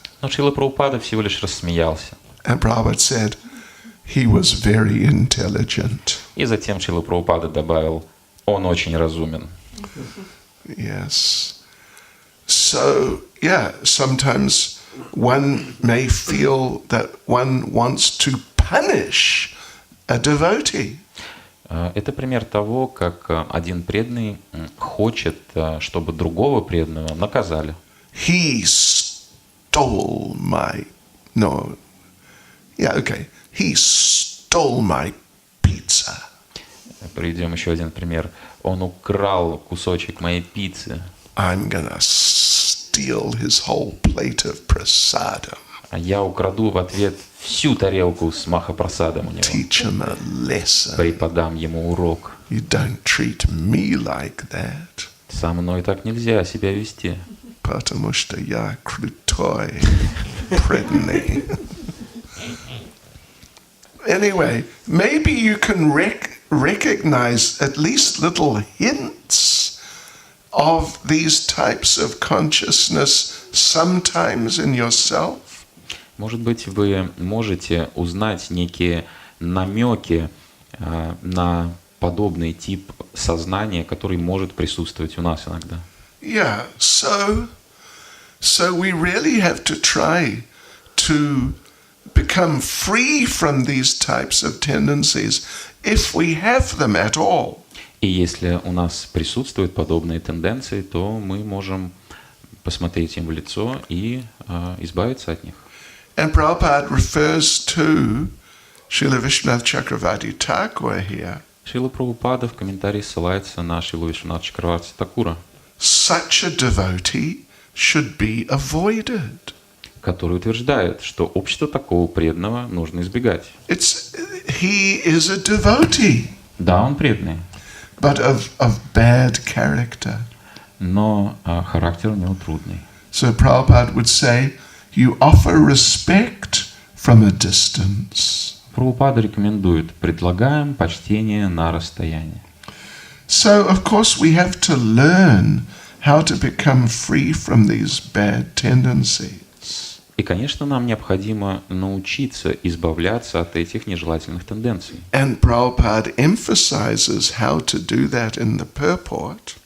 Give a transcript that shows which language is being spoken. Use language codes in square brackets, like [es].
[ru] Но Шрила Прабхупада всего лишь рассмеялся. [en] And Prabhupada said he was very intelligent. [ru] И затем Шрила Прабхупада добавил, он очень разумен. [en] Yes. So, yeah, sometimes one may feel that one wants to punish a devotee. [ru] Это пример того, как один преданный хочет, чтобы другого преданного наказали. [en] He stole my... No. Yeah, okay. He stole my pizza. [ru] Приведем еще один пример. Он украл кусочек моей пиццы. [en] I'm gonna steal his whole plate of prasadam. [ru] А я украду в ответ всю тарелку с махапрасадом у него. [en] Teach him a lesson. [ru] Преподам ему урок. [en] You don't treat me like that. [ru] Со мной так нельзя себя вести. Потому что я крутой преданный. [en] Anyway, maybe you can recognize at least little hints of these types of consciousness sometimes in yourself. [ru] Может быть, вы можете узнать некие намеки на подобный тип сознания, который может присутствовать у нас иногда. [en] Yeah, so we really have to try to become free from these types of tendencies if we have them at all. [ru] И если у нас присутствуют подобные тенденции, то мы можем посмотреть им в лицо и избавиться от них. [en] And Prabhupada refers to Srila Vishwanath Chakravarti Thakur here. [ru] Шрила Прабхупада в комментарии ссылается на Шрилу Вишванатха Чакраварти Такура, [en] Such a devotee should be avoided. [ru] который утверждает, что общество такого преданного нужно избегать. [en] He is a devotee, [ru] Да, он преданный, [en] but of bad character. [ru] но характер у него трудный. [en] So Prabhupada would say, you offer respect from a distance. [ru] Прабхупада рекомендует: предлагаем почтение на расстоянии. [en] So, of course, we have to learn how to become free from these bad tendencies. [ru] И, конечно, нам необходимо научиться избавляться от этих нежелательных тенденций. [en] And Prabhupada emphasizes how to do that in the purport.